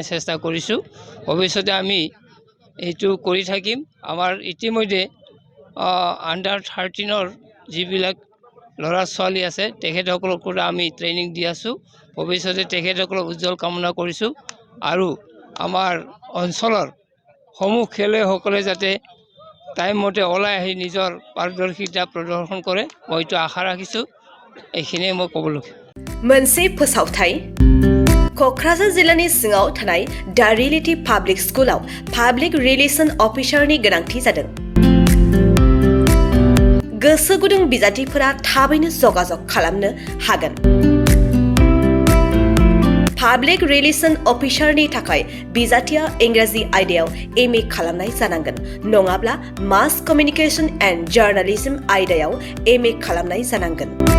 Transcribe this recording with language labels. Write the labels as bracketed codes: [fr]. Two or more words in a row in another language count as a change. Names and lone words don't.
[as] চেষ্টা কৰিছোঁ ভৱিষ্যতে আমি এইটো কৰি থাকিম আমাৰ ইতিমধ্যে আণ্ডাৰ 13ৰ যিবিলাক ল'ৰা ছোৱালী আছে তেখেতসকলক আমি ট্ৰেইনিং দি আছোঁ ভৱিষ্যতে তেখেতসকলক উজ্জ্বল কামনা কৰিছোঁ আৰু আমাৰ অঞ্চলৰ সমূহ খেলুৱৈসকলে যাতে টাইম মতে ওলাই আহি নিজৰ পাৰদৰ্শিতা প্ৰদৰ্শন কৰে মই এইটো আশা ৰাখিছোঁ এইখিনিয়ে মই ক'বলগীয়া [brx] मोनसे फोसावथाय क'क्राझार जिल्लानि सिङाव थानाय दा रियेलिटी पाब्लिक स्कुलाव [en] public relation [brx] अफिसारनि गोनांथि जादों गोसो गुदुं बिजाथिफोरा थाबैनो जगाजग खालामनो हागोन [en] public relation [brx] अफिसारनि थाखाय बिजाथिया इंराजि आयदायाव एमए खालामनाय जानांगोन नङाब्ला [en] mass communication and journalism [brx] आयदायाव एमए खालामनाय जानांगोन